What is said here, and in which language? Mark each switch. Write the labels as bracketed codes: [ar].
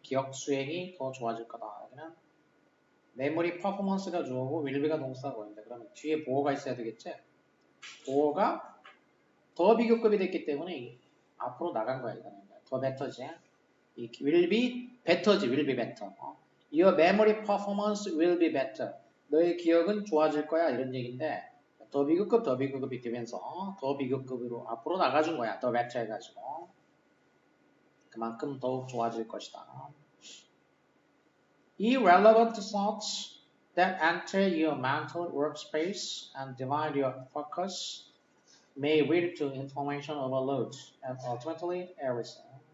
[ko] 기억 수행이 더 좋아질 거다. 여기는 memory performance가 주어고 willbe가 동사고 있는데 그러면 뒤에 보어가 있어야 되겠지? 보어가 더 비교급이 됐기 때문에 앞으로 나간 거야. 이거는. 더 better지. 이 [en] will be better [ko] 지. will be better. [en] Your memory performance will be better. [ko] 너의 기억은 좋아질 거야 이런 얘기인데 더 비교급 더 비교급이 되면서 더 비교급으로 앞으로 나가준 거야. 더 better 해가지고 그만큼 더욱 좋아질 것이다. [en] Irrelevant thoughts that enter your mental workspace and divide your focus may lead to information overload and ultimately erasure.